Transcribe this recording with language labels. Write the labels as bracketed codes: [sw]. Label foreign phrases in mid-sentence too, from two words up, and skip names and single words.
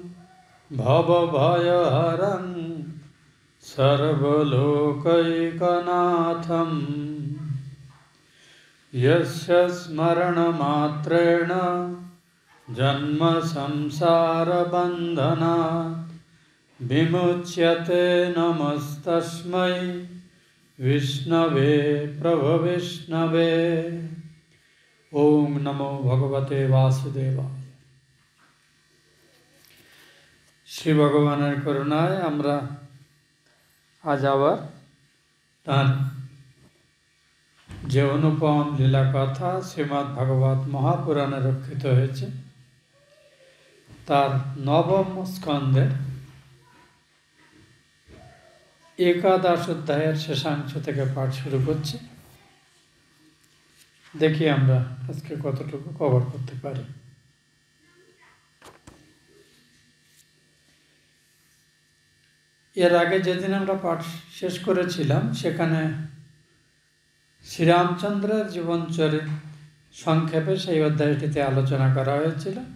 [sa] भवभयहरं सर्वलोकैकनाथं यस्य स्मरणमात्रेण जन्मसंसारबन्धनात् विमुच्यते। नमस्तस्मै विष्णवे प्रभविष्णवे। ओम नमो भगवते वासुदेवाय। [bn] শ্রী ভগবানের করুণায় আমরা আজ আবার তার যে অনুপম লীলা কথা শ্রীমদ্ ভাগবত মহাপুরাণে রক্ষিত হয়েছে তার নবম স্কন্ধে একাদশ অধ্যায়ের শেষাংশ থেকে পাঠ শুরু করছি। দেখি আমরা আজকে কতটুকু কভার করতে পারি। এর আগে যেদিন আমরা পাঠ শেষ করেছিলাম সেখানে শ্রীরামচন্দ্রের জীবনচরিত সংক্ষেপে সেই অধ্যায়টিতে আলোচনা করা হয়েছিল